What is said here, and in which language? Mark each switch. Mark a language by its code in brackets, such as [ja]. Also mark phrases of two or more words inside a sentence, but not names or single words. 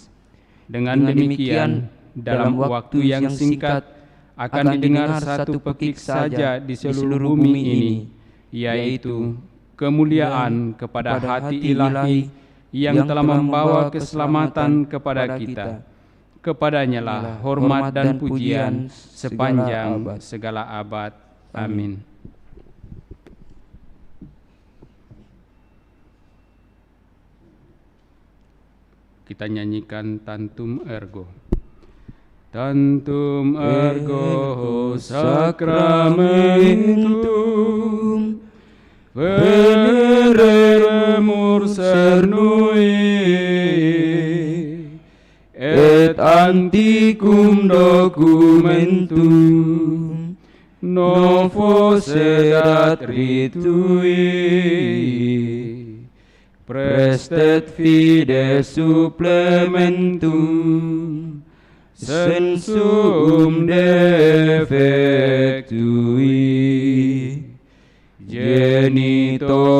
[id] Dengan demikian, dalam waktu yang singkat akan didengar satu pekik saja di seluruh bumi ini, yaitu kemuliaan kepada Hati ilahi yang telah membawa keselamatan kepada kita. Kepadanya lah hormat dan pujian sepanjang segala abad. Amin. Kita nyanyikan Tantum Ergo. [la] Tantum ergo sacramentum veneremur cernui et antiquum documentum novo sedat ritui prestet fide supplementum sensum defectui genito